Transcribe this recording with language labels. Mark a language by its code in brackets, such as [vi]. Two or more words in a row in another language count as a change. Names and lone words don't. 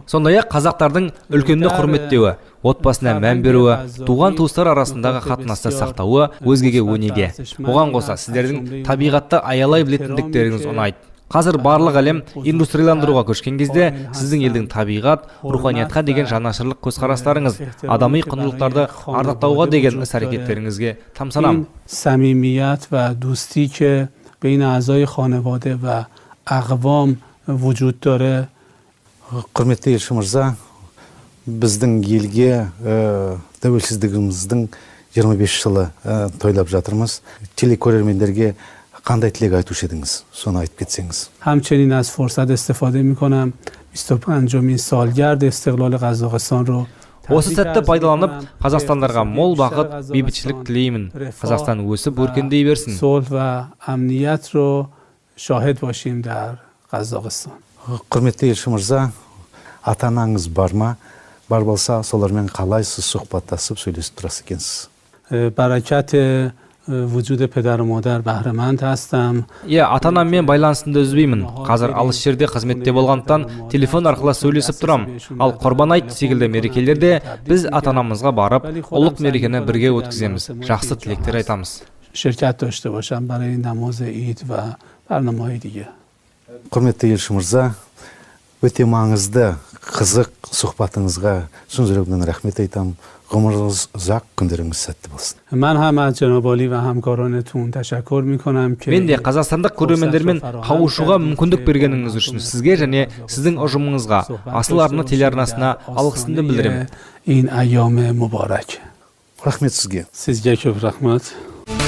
[kk] Сондай-ақ қазақтардың үлкенді құрметтеуі, отбасына мән беруі, туған туыстар арасындағы қатынасты сақтауы өзгеге өнеге. Оған қоса сіздердің табиғатты аялай білетіндіктеріңіз ұнайды. Қазір барлық әлем индустрияландыруға көшкен кезде сіздің елдің табиғат, руханиятқа деген жанашырлық көзқарастарыңыз, адами құндылықтарды ардақтауға деген іс-әрекеттеріңізге тамсанам. [fa] صمیمیت و دوستی که بین اعضای خانواده و اقوام وجود داره. [kk] Құрметті елші мырза, біздің елге тәуелсіздігіміздің 25 жылы тойлап жатырмыз. Телекөрермендерге қандай тілек айтушы едіңіз? Соны айтып кетсеңіз. [fa] همچنین از فرصت استفاده می‌کنم 25مین سالگرد استقلال قزاقستان رو [kk] Осы сәтті пайдаланып, қазақстандарға мол бақыт, бейбітшілік тілеймін. Қазақстан өсіп өркендей берсін. [fa] صلح و امنیت رو شاهد باشیم در قزاقستان. [kk] Құрметті елші мырза, ата-анаңыз бар ма? Бар болса, солармен қалай сіз сұхбаттасып сөйлесіп тұрасыз екенсіз? [fa] برکت وجود پدر و مادر بهره مند هستم. [kk] Ата-анаммен байланысымды үзбеймін. Қазір алыс жерде қызметте болғандықтан телефон арқылы сөйлесіп тұрам. Ал Құрбан айт секілді мерекелерде біз ата-анамызға барып, ұлық мерекені бірге өткіземіз. Жақсы тілектер айтамыз. [fa] شرکت داشته باشم برای نماز عید و برنامه‌های دیگه. [kk] Құрметті елші мырза, өте маңызды, қызық сұхбатыңызға шын жүрегімнен рахмет айтамын. Ғұмырыңыз ұзақ, күндеріңіз сәтті болсын. [fa] من هم از جناب عالی و همکارانتون تشکر می‌کنم که [kk] Мен де қазақстандық көрермендермен қауышуға мүмкіндік бергеніңіз үшін сізге және сіздің ұжымыңызға, Асыл арна телеарнасына алғысымды білдіремін. [fa] این ایام مبارک. [kk] Рахмет сізге. [uz] Sizga ko'p rahmat.